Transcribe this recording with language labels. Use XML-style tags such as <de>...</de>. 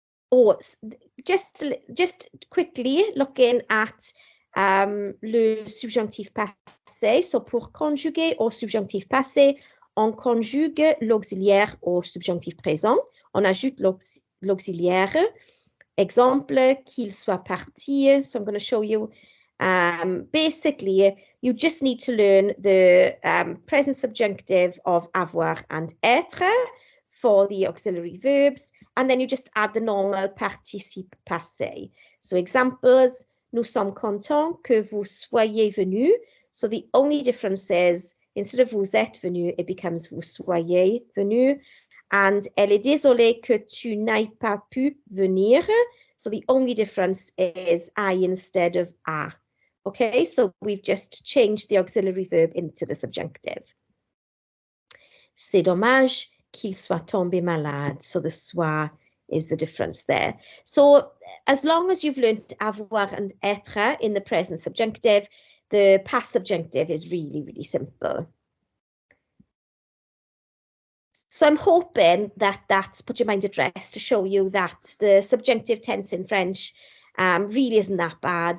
<en>Oh, just quickly looking at le subjonctif passé.</en> <fr>So, pour conjuguer au subjonctif passé, on conjugue l'auxiliaire au subjonctif présent. On ajoute l'auxiliaire. Exemple, qu'il soit parti.</fr> <en>So I'm going to show you. Basically, you just need to learn the present subjunctive of avoir and être for the auxiliary verbs. And then you just add the normal participe passé.</en> <fr>So examples, nous sommes contents que vous soyez venus.</fr> <en>So the only difference is, instead of</en> <fr>vous êtes venu,</fr> <en>it becomes</en> <fr>vous soyez venu. And elle est désolée que tu n'aies pas pu venir.</fr> <en>So the only difference is I instead of a. Okay, so we've just changed the auxiliary verb into the subjunctive.</en> <fr>C'est dommage qu'il soit tombé malade.</fr> <en>So the soit is the difference there. So as long as you've learned avoir and être in the present subjunctive, the past subjunctive is really, really simple. So I'm hoping that that's put your mind at rest to show you that the subjunctive tense in French really isn't that bad.</en>